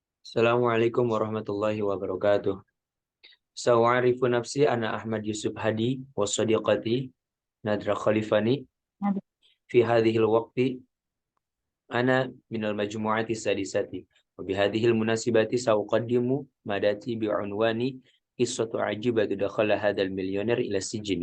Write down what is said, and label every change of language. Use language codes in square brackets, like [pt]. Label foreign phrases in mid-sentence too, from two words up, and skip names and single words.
[ar] السلام عليكم ورحمة الله وبركاته. سأعرف نفسي أنا أحمد يوسف هادي وصديقتي ندرة خلفان في هذا الوقت أنا من المجموعة السادسة وبهذه المناسبة سأقدم مادة بعنوان قصة عجيبة دخل هذا المليونير إلى السجن.